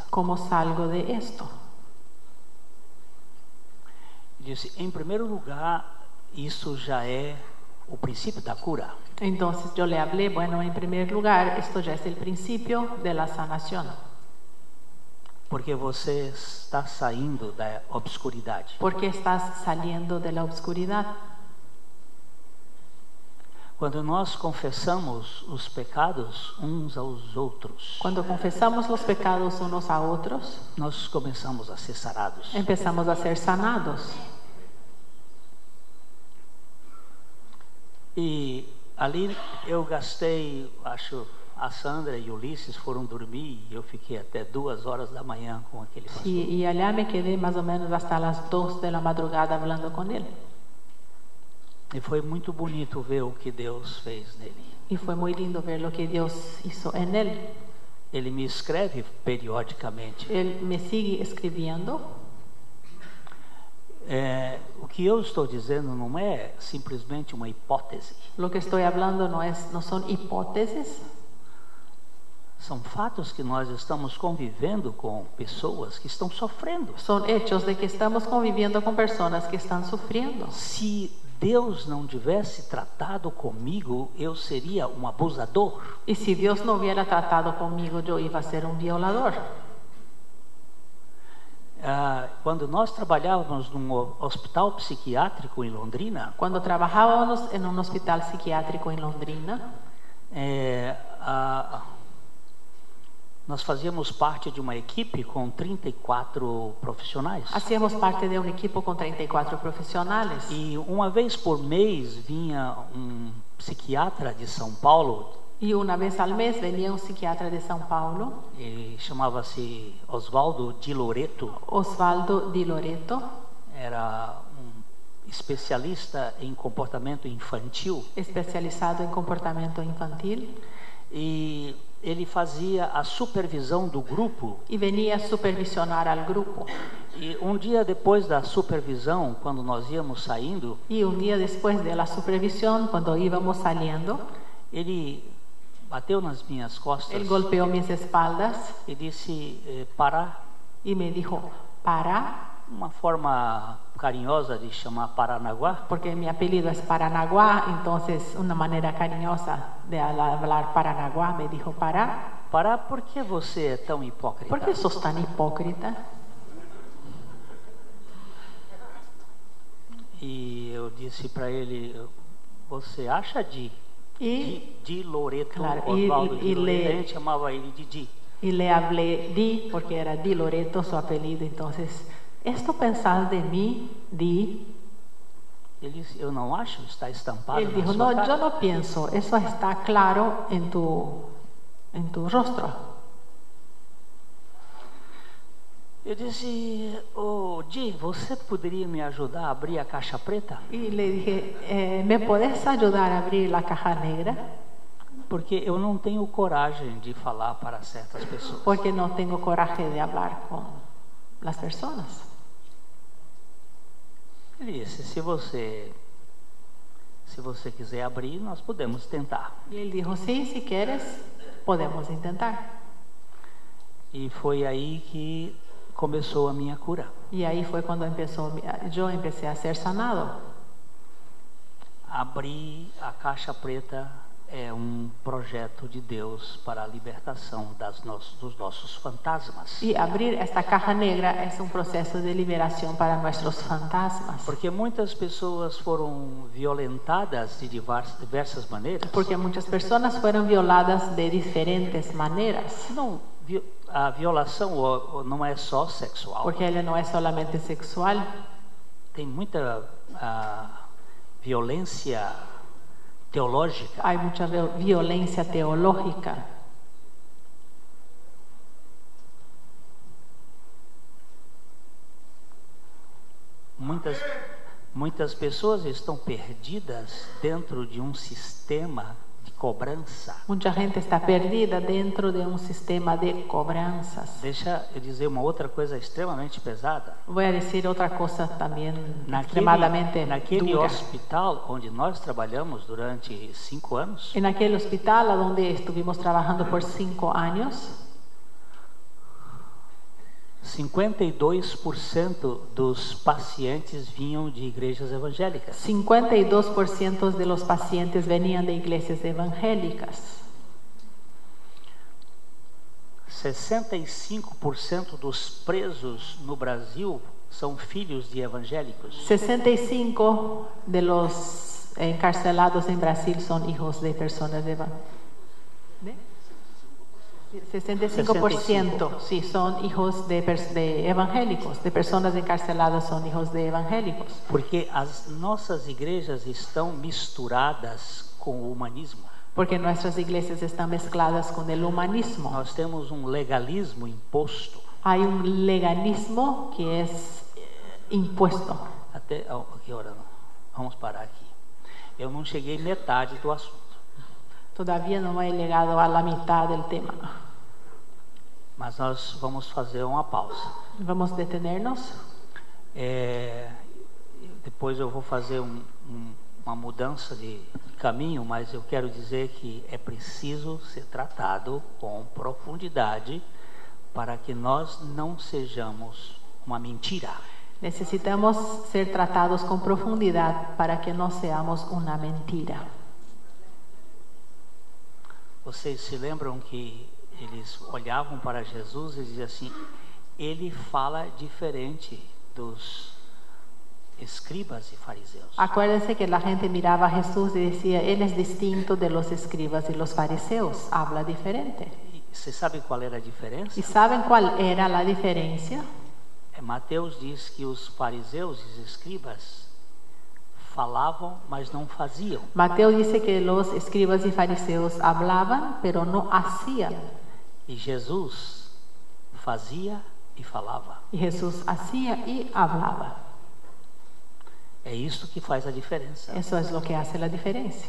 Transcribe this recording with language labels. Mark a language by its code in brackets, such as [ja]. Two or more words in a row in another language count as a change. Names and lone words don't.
[es] ¿Cómo salgo de esto? [pt] Disse: em primeiro lugar, isso já é o princípio da cura. [es] Entonces yo le hablé: bueno, en primer lugar, esto ya es el principio de la sanación. [pt] Porque você está saindo da obscuridade. [es] Porque estás saliendo de la oscuridad. [pt] Quando nós confessamos os pecados uns aos outros, [es] Cuando confesamos los pecados unos a otros, [pt] nós começamos a ser sarados. [es] empezamos a ser sanados. [pt] E ali eu gastei, acho, a Sandra e o Ulisses foram dormir e eu fiquei até 2 horas da manhã com aquele pastor. [es] Y allá me quedé más o menos hasta las 2 de la madrugada hablando con él. [pt] E foi muito bonito ver o que Deus fez nele. [es] Y fue muy lindo ver lo que Dios hizo en él. [pt] Ele me escreve periodicamente. [es] Él me sigue escribiendo. [pt] O que eu estou dizendo não é simplesmente uma hipótese. [es] Lo que estoy hablando no son hipótesis. [pt] São fatos que nós estamos convivendo com pessoas que estão sofrendo. [es] Son hechos de que estamos conviviendo con personas que están sufriendo. [pt] Se Deus não tivesse tratado comigo, eu seria um abusador. [es] Y si Dios no hubiera tratado conmigo, yo iba a ser un violador. [pt] Quando nós trabalhávamos num hospital psiquiátrico em Londrina, [es] Cuando trabajábamos en un hospital psiquiátrico en Londrina, [pt] nós fazíamos parte de uma equipe com 34 profissionais. [es] Hacíamos parte de un equipo con 34 profesionales. [pt] E uma vez por mês vinha um psiquiatra de São Paulo. [es] Y una vez al mes venía un psiquiatra de São Paulo, [pt] Ele chamava-se Oswaldo Di Loreto. [es] Osvaldo Di Loreto, [pt] Era um especialista em comportamento infantil. [es] especializado en comportamiento infantil, [pt] E ele fazia a supervisão do grupo. [es] y venía a supervisionar al grupo. [pt] E um dia depois da supervisão, quando nós íamos saindo, [es] Y un día después de la supervisión, cuando íbamos saliendo, [pt] ele bateu nas minhas costas [es] él golpeó mis espaldas [pt] e disse: Pará. [es] y me dijo, para, [pt] Uma forma carinhosa de chamar Paranaguá. [es] porque mi apellido es Paranaguá, entonces una manera cariñosa de hablar Paranaguá, me dijo, para, [pt] Pará, por que você é tão hipócrita? [es] ¿por qué sos tan hipócrita? [pt] E eu disse para ele: Você acha Di Loreto, [es] Claro, [pt] Oswaldo Di e Loreto, [es] le- [pt] a gente chamava ele de Di. [es] Y le hablé Di, porque era Di Loreto su apellido, entonces, ¿esto pensás de mí, Di? [pt] Ele disse: Eu não acho, está estampado [es] Él [pt] na [es] dijo, [pt] sua [es] no, [pt] cara. [es] yo no pienso, eso está claro en tu rostro. [pt] Eu disse: Di, você poderia me ajudar a abrir a caixa preta? [es] Y le dije, ¿me podés ayudar a abrir la caja negra? [pt] Porque eu não tenho coragem de falar para certas pessoas. [es] Porque no tengo coraje de hablar con las personas. [pt] Ele disse: Se você quiser abrir, nós podemos tentar. [es] Y él dijo, sí, si quieres, podemos intentar. [pt] E foi aí que começou a minha cura. [es] Y ahí fue cuando yo empecé a ser sanado. [pt] Abrir a caixa preta é um projeto de Deus para a libertação dos nossos fantasmas. [es] Y abrir esta caja negra es un proceso de liberación para nuestros fantasmas. [pt] Porque muitas pessoas foram violentadas de diversas maneiras. [es] Porque muchas personas fueron violadas de diferentes maneras. [pt] Não, a violação não é só sexual. [es] Porque ella no es solamente sexual. [pt] Tem muita violência teológica. [es] Hay mucha violencia teológica. [pt] Muitas pessoas estão perdidas dentro de um sistema de cobrança. [es] Mucha gente está perdida dentro de un sistema de cobranzas. [pt] Deixa eu dizer uma outra coisa extremamente pesada. [es] Voy a decir otra cosa también extremadamente [pt] Naquele [es] dura. [pt] hospital onde nós trabalhamos durante 5 anos, [es] En aquel hospital a donde estuvimos trabajando por 5 años, [pt] 52% dos pacientes vinham de igrejas evangélicas. [es] 52% de los pacientes venían de iglesias evangélicas. [pt] 65% dos presos no Brasil são filhos de evangélicos. [es] 65 de los encarcelados en Brasil son hijos de personas evangélicas. 65% sí son hijos de evangélicos, de personas encarceladas son hijos de evangélicos. [pt] Porque as nossas igrejas estão misturadas com o humanismo. [es] Porque nuestras iglesias están mezcladas con el humanismo. [pt] Nós temos um legalismo imposto. [es] Hay un legalismo que es impuesto. [pt] Até que hora? Vamos parar aqui. Eu não cheguei metade do assunto. [es] Todavía no he llegado a la mitad del tema. [pt] Mas nós vamos fazer uma pausa. [es] Vamos a detenernos. [pt] Depois eu vou fazer uma mudança de caminho, mas eu quero dizer que é preciso ser tratado com profundidade para que nós não sejamos uma mentira. [es] Necesitamos ser tratados con profundidad para que no seamos una mentira. [pt] Vocês se lembram que eles olhavam para Jesus e diziam assim: ele fala diferente dos escribas e fariseus. [es] Acuérdense que la gente miraba a Jesús y decía, Él es distinto de los escribas y los fariseos, habla diferente. [pt] você sabe qual era a diferença? [es] ¿Y saben cuál era la diferencia? [pt] Mateus diz que os fariseus e os escribas falavam, mas não faziam. [es] Mateo dice que los escribas y fariseos hablaban, pero no hacían. [pt] E Jesus fazia e falava. [es] Y Jesús hacía y hablaba. [pt] É isso que faz a diferença. [es] Eso es lo que hace la diferencia.